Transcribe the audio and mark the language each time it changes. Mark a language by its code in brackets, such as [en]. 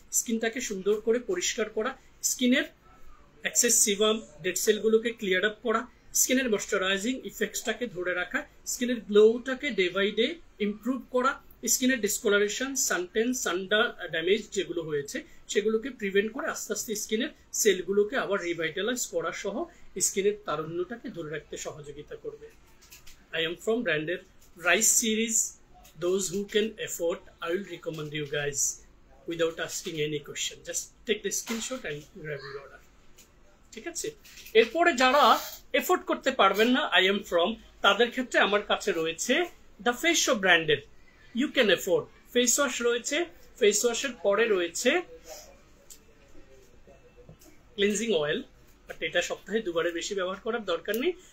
[bn] স্কিনটাকে সুন্দর করে পরিষ্কার করা, স্কিনের access sebum, dead সেলগুলোকে clear up করা, স্কিনের ময়শ্চারাইজিং ইফেক্টসটাকে ধরে রাখা, স্কিনের গ্লোটাকে ডে বাই ডে ইমপ্রুভ করা, স্কিনের ডিসকলারেশন, সানটেন, সানডা ড্যামেজ যেগুলো হয়েছে সেগুলোকে প্রিভেন্ট করে আস্তে আস্তে স্কিনের সেলগুলোকে আবার রিভাইটালাইজ করা সহ স্কিনের তারুণ্যটাকে ধরে রাখতে সহযোগিতা করবে। [en] I am from [bn] ব্র্যান্ডের rice series, [en] those who can afford, I will recommend you guys without asking any question. Just take the screenshot and grab your order. [bn] ঠিক আছে। এরপরে যারা এফোর্ড করতে পারবেন না আই এম ফ্রম, তাদের ক্ষেত্রে আমার কাছে রয়েছে দ্য ফেস শপ ব্র্যান্ডের you can afford face wash রয়েছে। ফেস ওয়াশের পরে রয়েছে ক্লিনজিং অয়েল, বাট এটা সপ্তাহে 2 বারের বেশি ব্যবহার করার দরকার নেই।